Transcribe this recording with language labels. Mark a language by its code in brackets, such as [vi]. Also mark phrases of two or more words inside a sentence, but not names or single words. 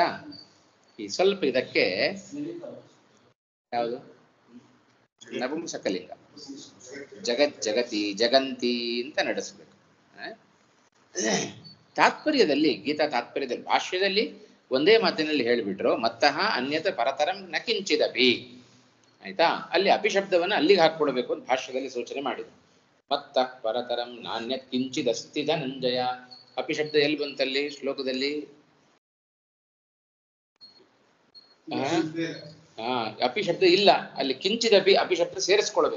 [kn] ಈ ಸ್ವಲ್ಪ ಇದಕ್ಕೆ ಯಾವುದು ನಪುಂಸಕಲಿಂಗ [sa] ಜಗತಿ ಜಗಂತಿ [kn] ಅಂತ ನಡೆಸಬೇಕು. ತಾತ್ಪರ್ಯದಲ್ಲಿ, ಗೀತಾ ತಾತ್ಪರ್ಯದಲ್ಲಿ, ಭಾಷ್ಯದಲ್ಲಿ ಒಂದೇ ಮಾತಿನಲ್ಲಿ ಹೇಳಿಬಿಟ್ರು, [sa] ಮತ್ತಃ ಅನ್ಯತ ಪರತರಂ ನ ಕಿಂಚಿದಪಿ. [kn] ಆಯ್ತಾ? ಅಲ್ಲಿ ಅಪಿಶಬ್ದವನ್ನು ಅಲ್ಲಿಗೆ ಹಾಕೊಳ್ಬೇಕು ಅಂತ ಭಾಷ್ಯದಲ್ಲಿ ಸೂಚನೆ ಮಾಡಿದ್ರು. [sa] ಮತ್ತ ಪರತರಂ ನಾಣ್ಯತ್ ಕಿಂಚಿದಸ್ತಿ ಧನಂಜಯ. [kn] ಅಪಿಶಬ್ದ ಎಲ್ಲಿ ಬಂತಲ್ಲಿ ಶ್ಲೋಕದಲ್ಲಿ? ಅಪಿಶಬ್ದ ಇಲ್ಲ ಅಲ್ಲಿ, ಕಿಂಚಿದಪಿ ಅಪಿಶಬ್ದ ಸೇರಿಸ್ಕೊಳ್ಬೇಕು.